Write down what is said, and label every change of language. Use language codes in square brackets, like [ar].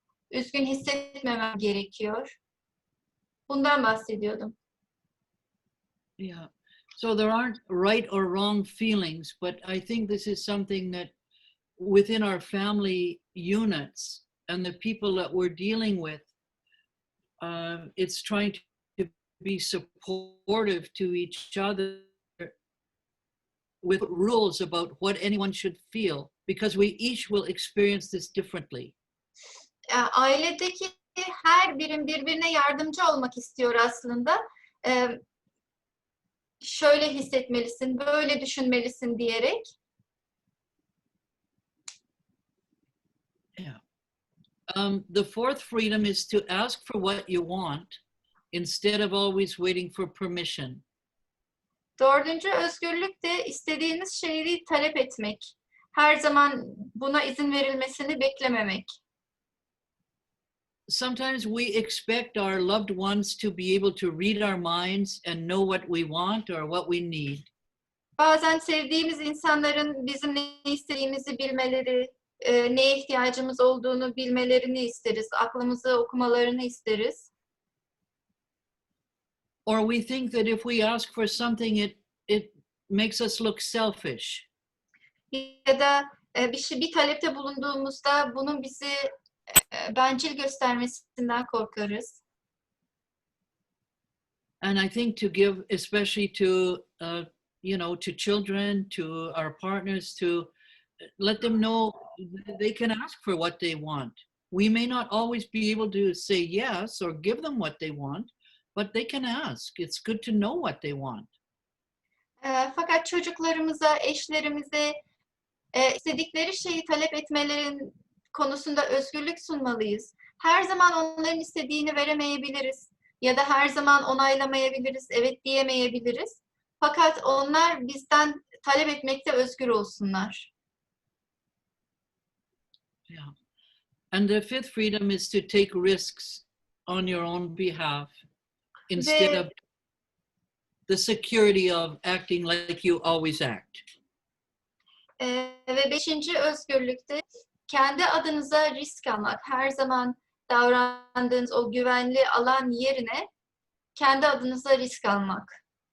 [tr] Üzgün hissetmemem gerekiyor. Bundan bahsediyordum. [en] Yeah. So there aren't right or wrong feelings, but I think this is something that within our family units and the people that we're dealing with, it's trying to be supportive to each other with rules about what anyone should feel, because we each will experience this differently. [tr] Ailedeki her birim birbirine yardımcı olmak istiyor aslında. Şöyle hissetmelisin, böyle düşünmelisin diyerek. [en] Yeah. The fourth freedom is to ask for what you want instead of always waiting for permission. [tr] Dördüncü özgürlük de istediğiniz şeyi talep etmek. Her zaman buna izin verilmesini beklememek. [en] Sometimes we expect our loved ones to be able to read our minds and know what we want or what we need. [tr] Bazen sevdiğimiz insanların bizim ne istediğimizi bilmeleri, neye ihtiyacımız olduğunu bilmelerini isteriz. Aklımızı okumalarını isteriz. [en] Or we think that if we ask for something, it makes us look selfish. [tr] ya da bir talepte bulunduğumuzda bunun bizi bencil göstermesinden korkarız. [en] And I think to give, especially to, to children, to our partners, to let them know they can ask for what they want. We may not always be able to say yes or give them what they want, but they can ask. It's good to know what they want. [tr] Fakat çocuklarımıza, eşlerimize istedikleri şeyi talep etmelerin konusunda özgürlük sunmalıyız. Her zaman onların istediğini veremeyebiliriz ya da her zaman onaylamayabiliriz, evet diyemeyebiliriz. Fakat onlar bizden talep etmekte özgür olsunlar. [en] Yeah. And the fifth freedom is to take risks on your own behalf instead of the security of acting like you always act. [tr] Ve beşinci özgürlükte kendi adınıza risk almak. Her zaman davrandığınız o güvenli alan yerine kendi adınıza risk almak.